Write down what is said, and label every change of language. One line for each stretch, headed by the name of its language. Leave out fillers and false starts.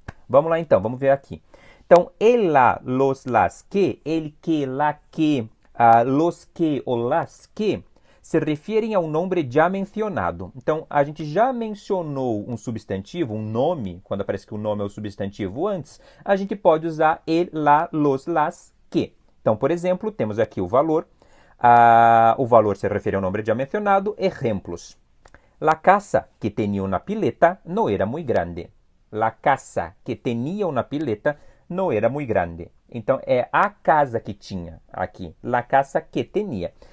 Portuguese: Vamos lá então, vamos ver aqui. Então, el, la, los, las, que, el, que, la, que, los, que ou las, que, se referem ao nome já mencionado. Então, a gente já mencionou um substantivo, um nome, quando aparece que o nome é o substantivo antes, a gente pode usar el, la, los, las, que. Então, por exemplo, temos aqui o valor. O valor se refere ao nome já mencionado. Exemplos.
Spanish: La casa que tenía una pileta no era muy grande. La casa que tenía una pileta no era muy grande.
Portuguese: Então, é a casa que tinha aqui.
Spanish: La casa que tenía.